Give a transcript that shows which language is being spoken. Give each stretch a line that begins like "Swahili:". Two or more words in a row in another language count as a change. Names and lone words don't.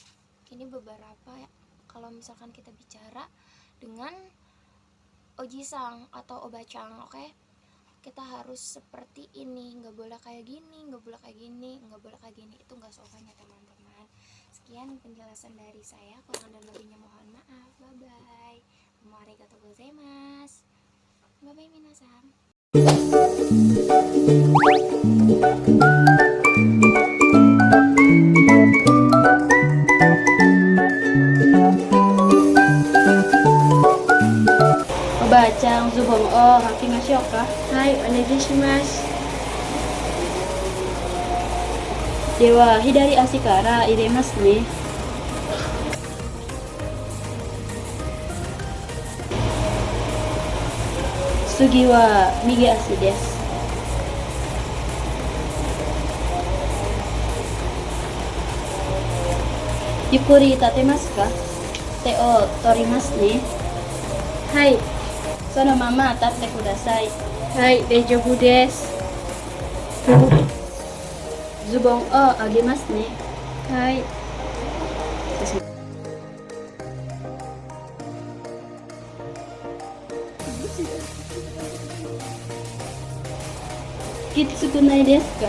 Indonesian: Ini beberapa ya, kalau misalkan kita bicara dengan Oji-sang atau Oba-chan, oke? Kita harus seperti ini, nggak boleh kayak gini, nggak boleh kayak gini, nggak boleh kayak gini. Itu nggak sopan ya teman-teman. Sekian penjelasan dari saya, kurang dan lebihnya mohon maaf.
English: Bye bye.
Japanese: ありがとうございます.
English: Bye bye minasan.
Japanese: おばちゃん、ズボンをはきましょうか? Hai, onegaishimasu. では、左足から入れますね. 次は右足です. ゆっくり立てますか? 手を取りますね。はい. そのまま立ってください。はい、大丈夫です。ズボンを上げますね。はい。きつくないですか？